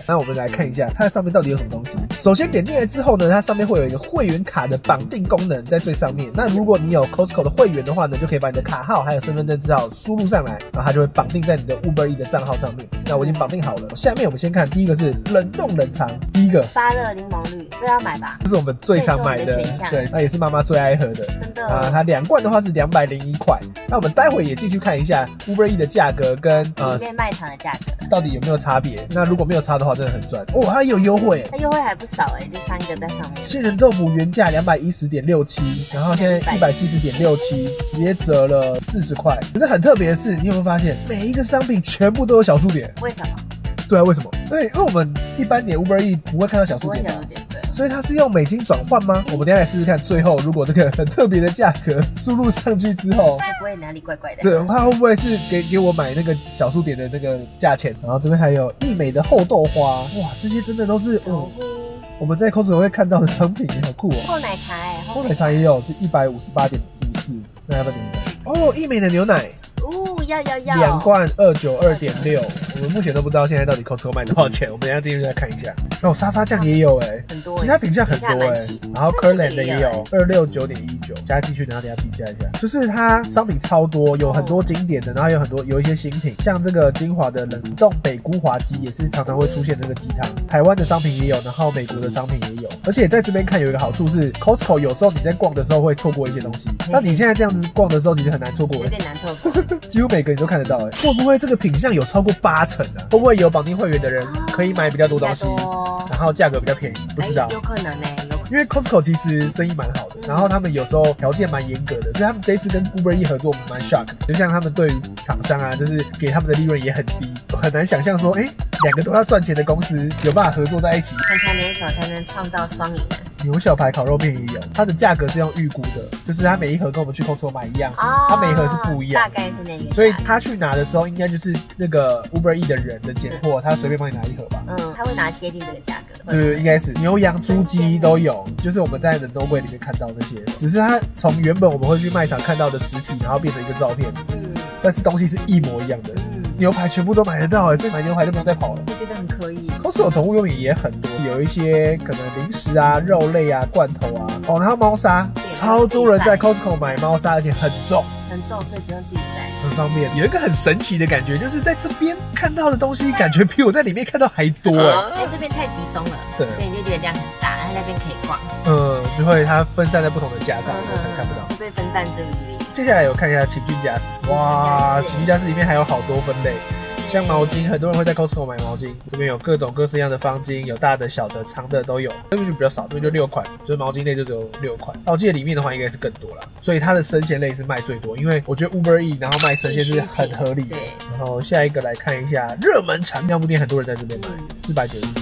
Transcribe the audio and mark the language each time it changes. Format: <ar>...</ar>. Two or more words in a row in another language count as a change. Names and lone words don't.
<zh>那我們來看一下它上面到底有什麼東西。首先點進來之後呢，它上面會有一個會員卡的綁定功能在最上面。那如果你有 Costco 的會員的話呢，就可以把你的卡號還有身份證字號輸入上來，然後它就會綁定在你的 Uber Eats 的賬號上面。那我已經綁定好了。下面我們先看第一個是冷凍冷藏，第一個芭樂檸檬綠，這要買吧？這是我們最常買的選項，對，那也是媽媽最愛喝的，真的啊。它2罐的話是201塊。那我們待會也進去看一下 Uber Eats 的價格跟裡面賣場的價格到底有沒有差別。那如果沒有差的話，真的很賺哦。它有優惠，它優惠還不少就3個在上面。杏仁豆腐原價210.67，然後現在170.67，直接折了40塊。可是很特別的是，你有沒有發現每一個商品全部都有小數點？為什麼？对啊，為什麼？因為我們一般點 Uber Eats 不會看到小數點，對。所以它是用美金轉換嗎？我們等一下來試試看，最後如果這個很特別的價格輸入上去之後，會不會哪裡怪怪的？對，它會不會是給我買那個小數點的那個價錢？然後這邊還有義美的厚豆花，哇，這些真的都是我們在 Costco 會看到的商品，好酷哦。厚奶茶厚奶茶也有是158.54，那要不要點一個？哦，義美的牛奶。要 2罐292.6，我們目前都不知道现在到底 Costco 賣多少錢，我們等一下進去再看一下。哦，沙沙醬也有很多，其他品項很多然後 Kirkland 的也有269.19，加進去，然後等一下比價一下。就是它商品超多，有很多經典的，然後有一些新品，像這個金華的冷凍北菇滑雞也是常常會出現那個雞湯，台灣的商品也有，然後美國的商品也有。而且在這邊看有一個好處是 Costco 有時候你在逛的時候會錯過一些東西，但你現在這樣子逛的時候其實很難錯過，有點難錯過，幾乎每個你都看得到會不會這個品項有超過80%啊？會不會有綁定會員的人可以買比較多東西，然後價格比較便宜？不知道，有可能因為 Costco 其實生意蠻好的，然後他們有時候條件蠻嚴格的，所以他們這一次跟 Uber Eats 合作蠻 shock 的。就像他們對於廠商啊，就是給他們的利潤也很低，很難想象說，2個都要賺錢的公司有辦法合作在一起，強強聯手才能創造雙贏。牛小排烤肉片也有，它的價格是用預估的，就是它每一盒跟我們去 Costco 買一樣，它每一盒是不一樣，大概是那個，所以他去拿的時候，應該就是那個 Uber Eats 的人的揀貨，他隨便幫你拿一盒吧。他會拿接近這個價格。對，應該是牛羊豬雞都有，就是我們在冷凍櫃裡面看到那些，只是它從原本我們會去賣場看到的實體，然後變成一個照片，但是東西是一模一樣的。牛排全部都買得到所以買牛排就不用再跑了。我覺得很可以。 Costco 寵物用品也很多，有一些可能零食啊、肉類啊、罐頭啊，然後貓砂，超多人在 Costco 買貓砂，而且很重，所以不用自己摘，很方便。有一個很神奇的感覺，就是在這邊看到的東西，感覺比我在裡面看到還多因為這邊太集中了，对，所以你就覺得量很大，然後那邊可以逛，就會它分散在不同的架上，看不到，會被分散注意力。接下來有看一下情趣家私，哇，情趣家私裡面還有好多分類。像毛巾，很多人會在 Costco 買毛巾，這邊有各種各式樣的方巾，有大的、小的、長的都有。這邊就比較少，這邊就6款，就是毛巾類就只有6款。那我記得裡面的話應該是更多啦，所以它的生鮮類是賣最多，因為我覺得 Uber Eats 然後賣生鮮是很合理的。然後下一個來看一下熱門產尿布店，很多人在這邊買，494。</zh>